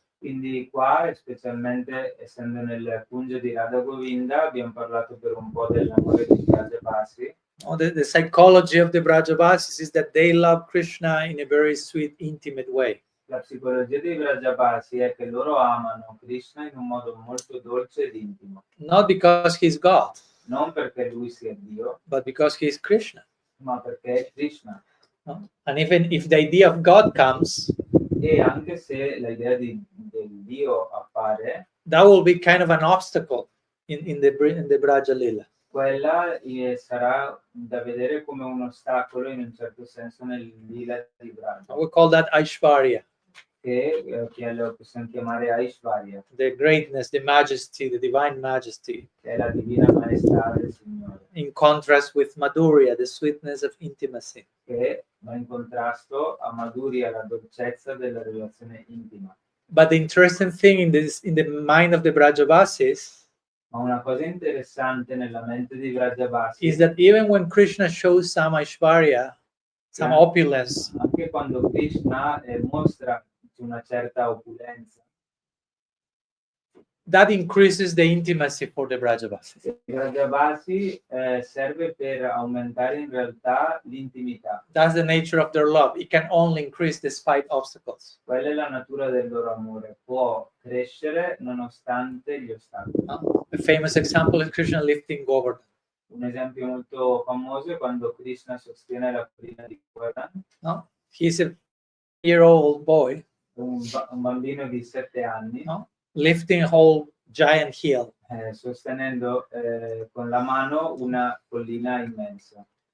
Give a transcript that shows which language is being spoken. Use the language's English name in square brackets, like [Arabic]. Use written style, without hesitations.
[Italian] Quindi qua, specialmente essendo nel Kunja di Radha Govinda, abbiamo parlato per un po' dell'amore di Brajavasi. [English] The psychology of the Brajavasis is that they love Krishna in a very sweet, intimate way. [Italian] La psicologia dei Brajavasi è che loro amano Krishna in un modo molto dolce ed intimo. [English] Not because he's God. [Italian] Non perché lui sia Dio, [English] but because he is Krishna. [Italian] ma perché è Krishna. [English] And even if the idea of God comes, [Italian] E anche se l'idea del Dio appare, [English] that will be kind of an obstacle in the Braja Lila. [Italian] quella sarà da vedere come un ostacolo in un certo senso nel Lila di Braja. [English] We call that Aishvarya. [Italian] Che lo possiamo chiamare Aishvarya, [English] The greatness, the majesty, the divine majesty. [Italian] che è la divina maestà del Signore. [English] In contrast with Madhurya, the sweetness of intimacy. [Italian] Che va in contrasto a Madhurya, la dolcezza della relazione intima. [English] But the interesting thing in the mind of the Brajavasis [Italian] Ma una cosa interessante nella mente di Vrajabhasi [English] is that even when Krishna shows some Aishvarya, some opulence, [Italian] anche quando Krishna mostra una certa opulenza, [English] that increases the intimacy for the Brajavasis. [Italian] il Vrajabhasi serve per aumentare in realtà l'intimità. [English] That's the nature of their love. It can only increase despite obstacles. [Italian] Quella è la natura del loro amore, può crescere nonostante gli ostacoli. [English] A famous example is Krishna lifting Govardhan. [Italian] Un esempio molto famoso è quando Krishna sostiene la collina di Govardhan. [English] No? He's a year-old boy, [Italian] Un bambino di 7 anni, [English] no? Lifting a whole giant hill. [Italian] sostenendo con la mano una collina immensa.